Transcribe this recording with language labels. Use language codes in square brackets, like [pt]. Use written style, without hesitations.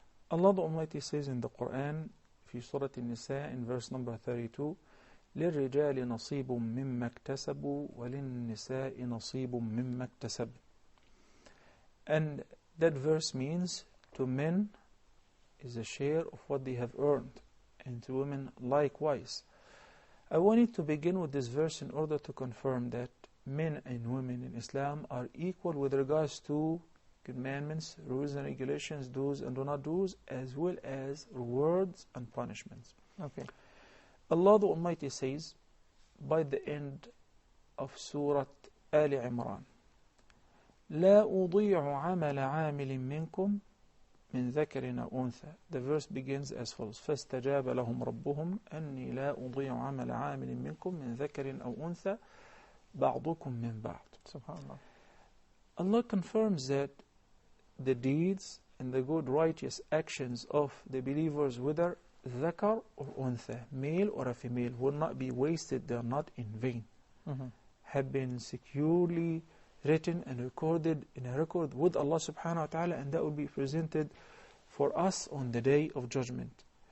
[en] Allah the Almighty says in the Quran, [ar] في سورة النساء [en] in verse number 32, [ar] للرجال نصيب مما اكتسبوا وللنساء نصيب مما اكتسب. [en] And that verse means to men is a share of what they have earned, and to women likewise. I wanted to begin with this verse in order to confirm that men and women in Islam are equal with regards to commandments, rules and regulations, do's and do not do's, as well as rewards and punishments. Okay. Allah the Almighty says by the end of Surah Ali Imran, [ar] لا أضيع عمل عامل منكم من ذكر أو أنثى. [en] The verse begins as follows: [ar] فاستجاب لهم ربهم أني لا أضيع عمل عامل منكم من ذكر أو أنثى بعضكم من بعض. [en] Subhanallah. Allah confirms that the deeds and the good righteous actions of the believers, whether ذكر or untha, male or a female, will not be wasted. They are not in vain. Have been securely written and recorded in a record with Allah subhanahu wa ta'ala, and that will be presented for us on the day of judgment.